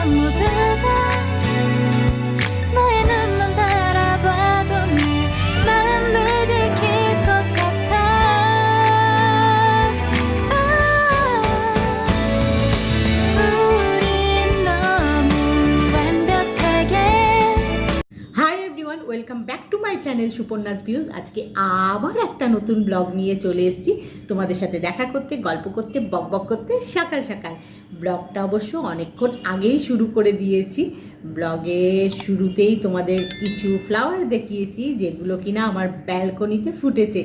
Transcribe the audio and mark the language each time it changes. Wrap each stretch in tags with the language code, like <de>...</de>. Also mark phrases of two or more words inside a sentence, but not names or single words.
<ko>모두가 너의 눈만 바라봐도 내 마음을 들킬 것 같아. 우린 너무 완벽하게.</ko> <en>Hi everyone, welcome back to my channel Suparna's Views.</en> <bn>আজকে আবার একটা নতুন ব্লগ নিয়ে চলে এসেছি তোমাদের সাথে দেখা করতে, গল্প করতে, বকবক করতে। সকাল সকাল ব্লগটা অবশ্য অনেকক্ষণ আগেই শুরু করে দিয়েছি। ব্লগের শুরুতেই তোমাদের কিছু ফ্লাওয়ার দেখিয়েছি যেগুলো কিনা আমার ব্যালকনিতে ফুটেছে।</bn>